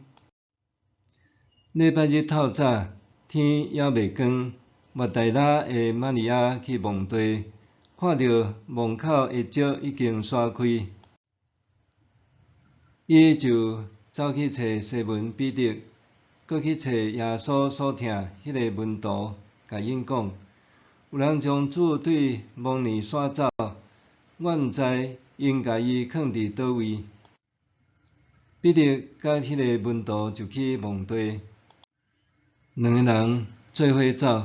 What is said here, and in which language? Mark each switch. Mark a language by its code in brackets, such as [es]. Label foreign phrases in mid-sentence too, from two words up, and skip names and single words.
[nan] 礼拜日透早，天还未光，抹大拉的玛利亚去墓地，看到墓口的石已经刷开，伊就走去找西门彼得，搁去找耶稣所疼迄个门徒，甲因讲：有人将主对墓里刷走，我毋知因甲伊囥伫倒位。彼得甲迄个门徒就去墓地，两个人做伙走。